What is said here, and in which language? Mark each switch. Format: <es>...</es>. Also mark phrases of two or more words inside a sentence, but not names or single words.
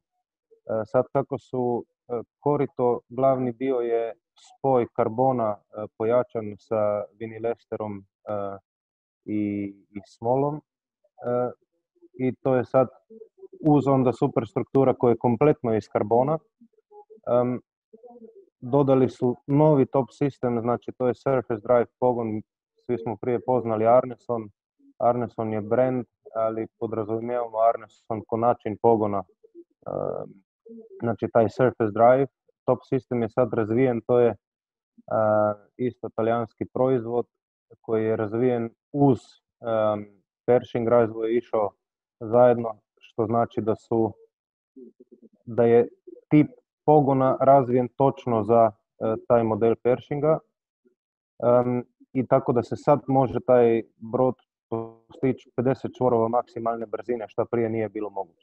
<hr>Sad kako su korito, glavni dio je spoj karbona pojačan sa vinilesterom i smolom, i to je sad uz onda superstruktura koja je kompletno iz karbona. Dodali su novi top sistem, znači to je</hr> <en>surface drive</en> <hr>pogon, svi smo prije poznali Arneson. Arneson je brand, ali podrazumijevamo Arneson ko način pogona. Znači taj</hr> <en>surface drive,</en> <hr>top sistem je sad razvijen, to je isto talijanski proizvod koji je razvijen uz Pershing, razvoj je išao zajedno, što znači da je tip pogona razvijen točno za taj model Pershinga, i tako da se sad može taj brod postići 50 čvorova maksimalne brzine, što prije nije bilo moguće.</hr>